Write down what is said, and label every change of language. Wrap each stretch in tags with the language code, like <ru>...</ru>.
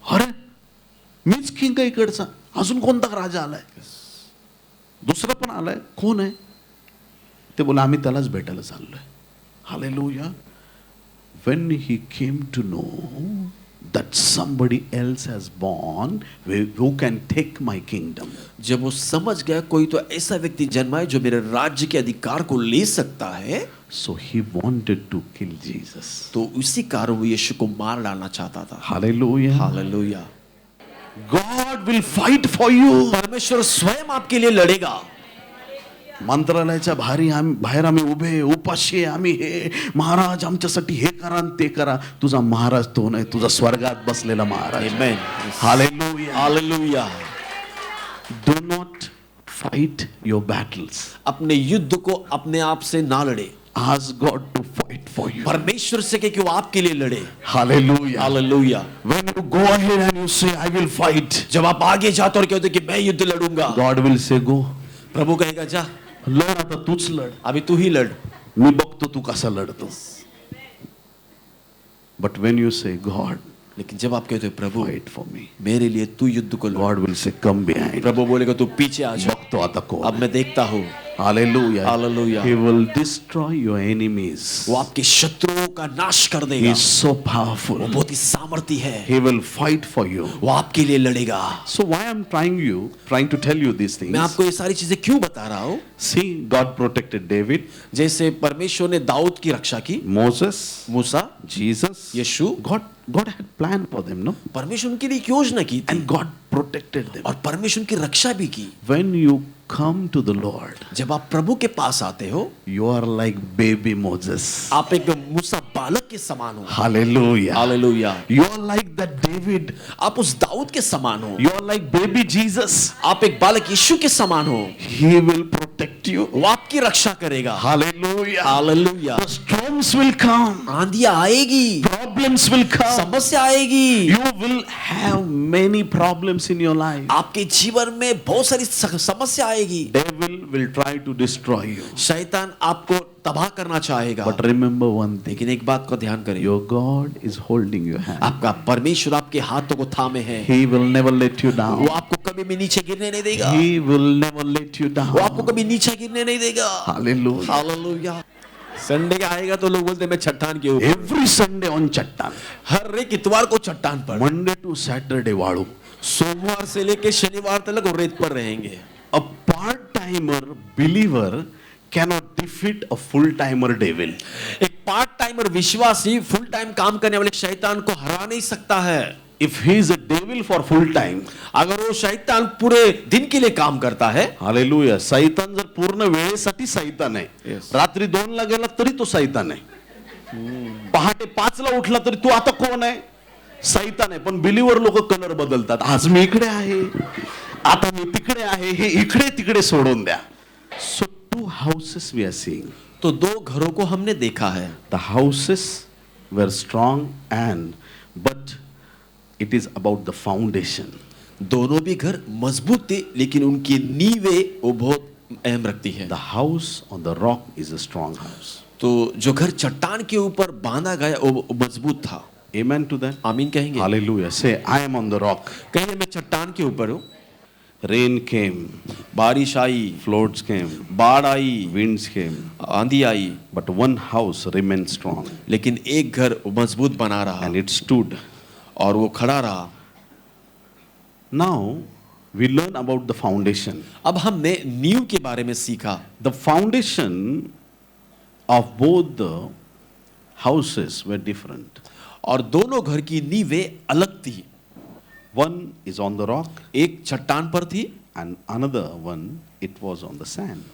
<mr>अरे मीच किंग का इकडचा अजून कोणता राजा आलाय, दुसरा पण आलाय, कोण आहे ते? बोला आम्ही त्यालाच भेटायला चाललोय. Hallelujah.</mr> <en>When he came to know that somebody else has born who can take my kingdom,</en> <hi>जब वो समझ गया कोई तो ऐसा व्यक्ति जन्मा है जो मेरे राज्य के अधिकार को ले सकता है,</hi> <en>so he wanted to kill Jesus.</en> <hi>तो उसी कारण वो यीशु को मार डालना चाहता था।</hi> <en>Hallelujah.</en> <hi>Hallelujah.</hi> <en>God will fight for you.</en> <hi>परमेश्वर स्वयं आपके लिए लड़ेगा।</hi> <mr>मंत्रालयाच्या बाहेर आम्ही उभे उपाशी आम्ही, हे महाराज आमच्यासाठी हे करा आणि ते करा. तुझा महाराज तो नाही, तुझा स्वर्गात बसलेला Maharaj.</mr> <en>Amen. Hallelujah.</en> <hi>Hallelujah.</hi> <en>Do not fight your battles.</en> <hi>अपने युद्ध को अपने आप से ना लड़े,</hi> <en>Ask God to fight for you.</en> <hi>परमेश्वर से कि वो आपके लिए लड़े।</hi> <en>Hallelujah.</en> <hi>Hallelujah.</hi> <en>When you go ahead and you say I will fight,</en> <hi>जब आप आगे जाते और कहते कि मैं युद्ध लड़ूंगा,</hi> <en>God will say go.</en> <hi>प्रभु कहेगा जा,</hi> <mr>लढ आता, तूच लढ,</mr> <hi>अभी तू ही लड़,</hi> <mr>मी बघतो तू कसा लढतो.</mr> <en>But when you say God</en> <hi>लेकिन जब आप कहते हो प्रभु</hi> <en>fight for me,</en> <hi>मेरे लिए तू युद्ध को लड़,</hi> <en>God will say come behind.</en> <hi>प्रभु बोलेगा तू पीछे आ जा,</hi> <mr>बघतो आता कोण.</mr> <hi>अब मैं देखता हूँ।</hi> <en>Hallelujah. Hallelujah. He will destroy your enemies.</en> <hi>वो आपके शत्रुओं का नाश कर</hi> <en>He</en> <hi>देगा।</hi> <en>is so</en> <hi>वो</hi> <en>powerful.</en> <hi>बहुत ही सामर्थी है,</hi> <en>He will fight for you.</en> <hi>वो आपके लिए लड़ेगा।</hi> <en>So why I'm trying to tell you these things.</en> <hi>मैं आपको ये सारी चीजें क्यों बता रहा हूँ?</hi> <en>See, God protected David,</en> <hi>जैसे परमेश्वर ने दाऊद की रक्षा की,</hi> <en>Moses,</en> <hi>Musa,</hi> <en>Jesus.</en> <hi>Yeshu,</hi> <en>God had planned for them, no?</en> <hi>परमेश्वर उनके लिए एक योजना की थी</hi> <en>And God protected them.</en> <hi>और परमेश्वर उनकी रक्षा भी की।</hi> <en>When you come to the Lord,</en> <hi>जब आप प्रभु के पास आते हो,</hi> <en>you are like baby Moses.</en> <hi>आप एक मूसा बालक के समान हो।</hi> <en>Hallelujah.</en> <hi>Hallelujah.</hi> <en>You are like that David.</en> <hi>आप उस दाऊद के समान हो।</hi> <en>You are like baby Jesus.</en> <hi>आप एक बालक यीशु के समान हो।</hi> <en>He will protect you.</en> <hi>वो आपकी रक्षा करेगा।</hi> <en>Hallelujah.</en> <hi>Hallelujah.</hi> <en>The storms will come.</en> <hi>आंधियां आएगी,</hi> <en>Problems will come.</en> <hi>समस्या आएगी,</hi> <en>You will have many problems in your life.</en> <hi>आपके जीवन में बहुत सारी समस्या आएगी।</hi> <en>Devil will try to destroy you.</en> <hi>शैतान आपको तबाह करना चाहेगा,</hi> <en>But remember one thing.</en> <hi>लेकिन एक बात का ध्यान करें,</hi> <en>Your God is holding your hand.</en> <hi>आपका परमेश्वर आपके हाथों को थामे है।</hi> <en>He will never let you down.</en> <hi>वो आपको कभी भी नीचे गिरने नहीं देगा।</hi> <en>He will never let you</en> <hi>वो आपको</hi> <en>down.</en> <hi>कभी नीचे गिरने नहीं देगा।</hi> <en>Hallelujah.</en> <hi>हालेलुया। संडे का आएगा तो लोग बोलते हैं मैं चट्टान के ऊपर,</hi> <en>Every Sunday on chattan.</en> <hi>हर एक इतवार को चट्टान पर,</hi> <en>Monday to Saturday वाड़ू.</en> <hi>सोमवार से लेके शनिवार तक वो रेत पर रहेंगे।</hi> <en>A part-timer believer cannot defeat a full-timer devil.</en> <hi>एक पार्ट टाइमर विश्वासी फुल टाइम काम करने वाले शैतान को हरा नहीं सकता है।</hi> <en>If he is a devil for full time,</en> <hi>अगर वो शैतान पूरे दिन के लिए काम करता है,</hi> <mr>हालेलुया, सैतान जर पूर्ण वेळेसाठी सैतान आहे,</mr> <en>Yes.</en> <mr>रात्री 2ला गेला तरी तो सैतान आहे, पहाटे 5ला उठला तरी तू आता कोण आहे, सैतान आहे. पण बिलीवर लोक कलर बदलतात, आज मी इकडे आहे, आता मी तिकडे आहे, हे इकडे तिकडे सोडून द्या.</mr> <en>So two houses we are seeing.</en> <hi>तो दो घरों को हमने देखा है।</hi> <en>The houses were strong but it is about the foundation.</en> <hi>दोनों भी घर मजबूत थे, लेकिन उनकी नींवें वो बहुत अहम रखती है।</hi> <en>The house on the rock is a strong house.</en> <hi>तो जो घर चट्टान के ऊपर बांधा गया वो मजबूत था।</hi> <en>Amen to that.</en> <hi>आमीन कहेंगे।</hi> <en>Hallelujah. Say, I am on the rock.</en> <hi>कहिए मैं चट्टान के ऊपर हूँ।</hi> <en>Rain came,</en> <hi>बारिश आई,</hi> <en>floods came,</en> <hi>बाढ़ आई,</hi> <en>winds came,</en> <hi>आंधी आई,</hi> <en>but one house remained strong</en> <hi>लेकिन एक घर मजबूत बना रहा</hi> <en>and it stood.</en> <hi>और वो खड़ा रहा।</hi> <en>Now we learn about the foundation.</en> <hi>अब हमने नींव के बारे में सीखा।</hi> <en>The foundation of both the houses were different.</en> <hi>और दोनों घर की नींवें अलग थी।</hi> <en>One is on the rock</en> <hi>एक चट्टान पर थी</hi> <en>and another one it was on the sand.</en>